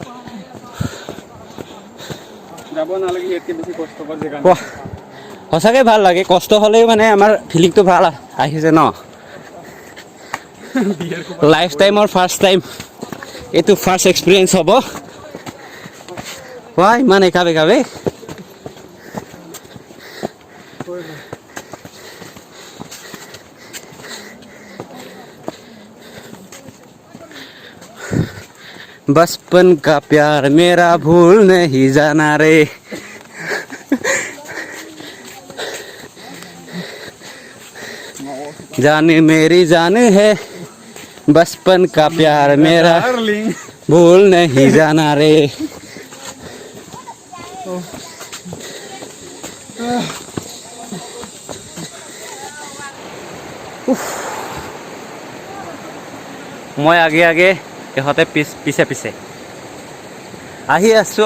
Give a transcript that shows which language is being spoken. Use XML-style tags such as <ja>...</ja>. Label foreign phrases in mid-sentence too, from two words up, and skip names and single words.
<as>যাব নালাগে, ইয়াতকৈ বেছি কষ্টকৰ জেগা। সঁচাকৈ ভাল লাগে, কষ্ট হ'লেও মানে আমাৰ ফিলিংটো ভাল আহিছে ন।</as> <en>lifetime first time,</en> <as>এইটো</as> <en>first experience</en> <as>হ'ব। ইমান একা বেকা বে।</as> <hi>बचपन का प्यार मेरा भूल नहीं जाना रे। जान मेरी जान है, बचपन का प्यार मेरा भूल नहीं जाना रे।</hi> <as>মই আগে আগে, ইহঁতে পিছে পিছে আহি আছোঁ।</as>